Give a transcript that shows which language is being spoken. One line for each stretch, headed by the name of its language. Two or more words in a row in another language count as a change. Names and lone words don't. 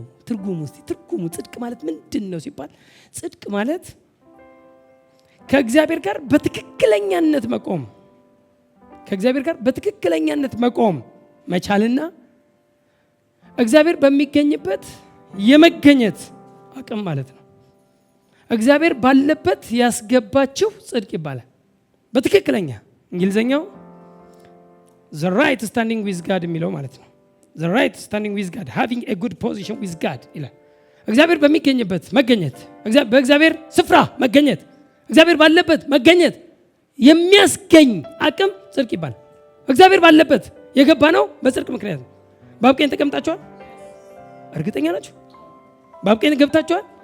Amharic: ትርጉሙ ጽድቅ ማለት ምንድን ነው ሲባል ጽድቅ ማለት ከእግዚአብሔር ጋር በትክክለኛነት መቆም፣ ከእግዚአብሔር ጋር በትክክለኛነት መቆም መቻልና እግዚአብሔር በሚገኝበት የመገኘት አቅም ማለት ነው። እግዚአብሔር ባለበት ያስገባችሁ ጽድቅ ይባላል። በትክክለኛ እንግሊዘኛው the
English: right standing with God
Amharic: የሚለው ማለት ነው።
English: the right standing with God, having a good position with God
Amharic: ይላል። እግዚአብሔር በሚገኝበት መገኘት፣ በእግዚአብሔር ስፍራ መገኘት፣ እግዚአብሔር ባለበት መገኘት የሚያስገኝ አቅም ጽድቅ ይባላል። እግዚአብሔር ባለበት የገባ ነው በጽድቅ ምክንያት ነው። በአብ ቀኝ ተቀምጣችኋል? እርግጠኛ ናችሁ? በአብ ቀኝ ገብታችኋል?